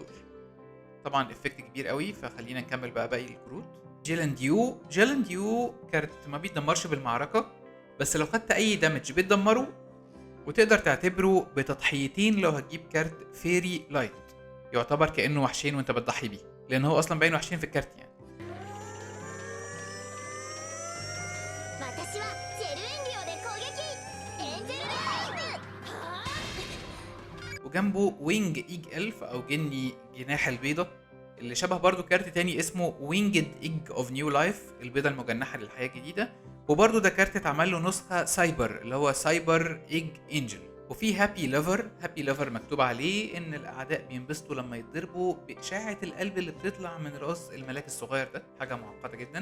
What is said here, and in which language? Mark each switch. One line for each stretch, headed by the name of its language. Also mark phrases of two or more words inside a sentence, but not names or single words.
Arabic: طبعا افكت كبير قوي، فخلينا نكمل بقى باقي الكروت. جيلن ديو كارت ما بيتدمرش بالمعركه، بس لو خدت
English: any damage
Arabic: بتدمره، وتقدر تعتبره بتضحيتين لو هتجيب كارت فيري لايت، يعتبر كانه وحشين وانت بتضحي بيه، لان هو اصلا باين وحشين في الكارت يعني.
Japanese: 私はジェルエンリオで攻撃エンジェルレイブ。
Arabic: وجنبه وينج ايج الف او جني جناح البيضه، اللي شبه برضو كارت تاني اسمه وينجد ايج اوف نيو لايف، البيضه المجنحه للحياه الجديده، وبرضو ده كارت اتعمل له نسخه سايبر اللي هو سايبر ايج انجل. وفي هابي ليفر مكتوب عليه ان الاعداء بينبسطوا لما يتضربوا باشاعه القلب اللي بتطلع من راس الملاك الصغير ده، حاجه معقده جدا.